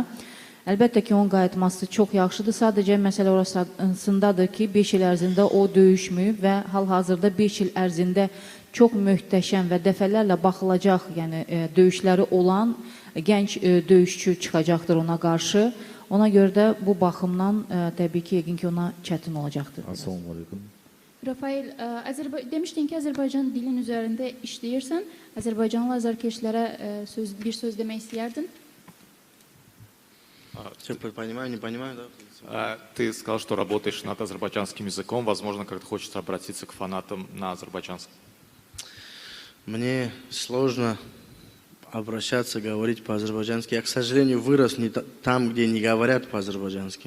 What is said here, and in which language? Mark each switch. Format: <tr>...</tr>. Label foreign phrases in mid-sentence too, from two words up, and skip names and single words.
<az>Əlbəttə ki, onun qayıtması çox yaxşıdır. Sadəcə məsələ orasındadır ki, 5 il ərzində o döyüşməyib və hal-hazırda 5 il ərzində çox möhtəşəm və dəfələrlə baxılacaq, yəni döyüşləri olan gənc döyüşçü çıxacaqdır ona qarşı. Ona görə də bu baxımdan təbii ki, yəqin ki, ona çətin olacaqdır. Assalamualaikum. Rafael, demiştin ki Azərbaycan dilin üzərində işləyirsən. Azərbaycanlı azarkeşlərə bir söz demək istəyərdin?</az> <ru>Понимаю, не понимаю, да? Ты сказал, что работаешь над азербайджанским языком. Возможно, как-то хочется обратиться к фанатам на азербайджанском. Мне сложно обращаться, говорить по-азербайджански. Я, к сожалению, вырос не там, где не говорят по-азербайджански.</ru>